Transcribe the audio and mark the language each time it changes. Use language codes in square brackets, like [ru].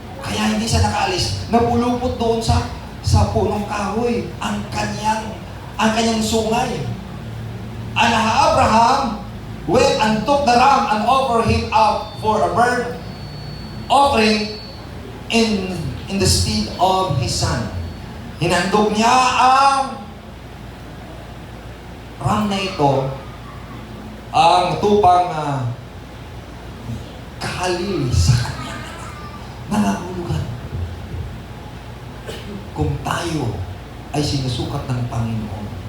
[tl] Kaya hindi siya nakaalis, nagulupot doon sa punong kahoy ang kanyang sungay. [en] And Abraham went and took the ram and offered him up for a burnt offering in the stead of his son. [tl] Hinandog niya ang ram na ito, ang tupang kahalili sa kanyang anak. Nangangulugan. Kung tayo ay sinusukat ng Panginoon.